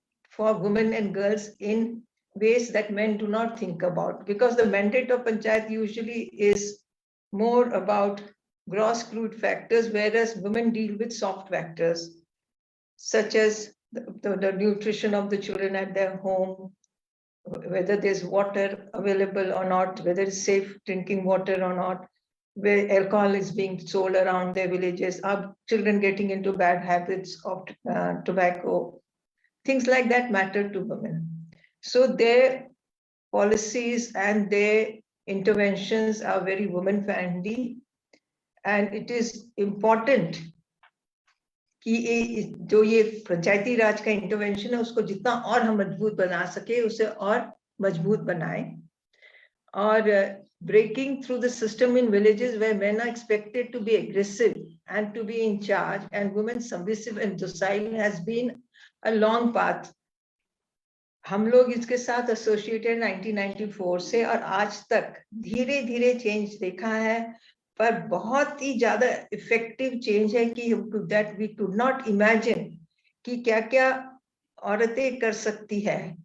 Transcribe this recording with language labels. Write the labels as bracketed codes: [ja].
[en] for women and girls in ways that men do not think about, because the mandate of Panchayat usually is more about gross crude factors, whereas women deal with soft factors, such as the nutrition of the children at their home, whether there's water available or not, whether it's safe drinking water or not, where alcohol is being sold around their villages, are children getting into bad habits of tobacco. Things like that matter to women. So their policies and their interventions are very women-friendly, and it is important [hi] कि जो ये पंचायती राज का intervention है उसको जितना और हम मजबूत बना सके, उसे और मजबूत बनाएं. [en] or breaking through the system in villages where men are expected to be aggressive and to be in charge, and women submissive and docile has been a long path. [hi] हम लोग इसके साथ एसोसिएटेड 1994 से और आज तक धीरे धीरे चेंज देखा है, पर बहुत ही ज्यादा इफेक्टिव चेंज है कि [en] that we could not imagine [hi] कि क्या क्या औरतें कर सकती है।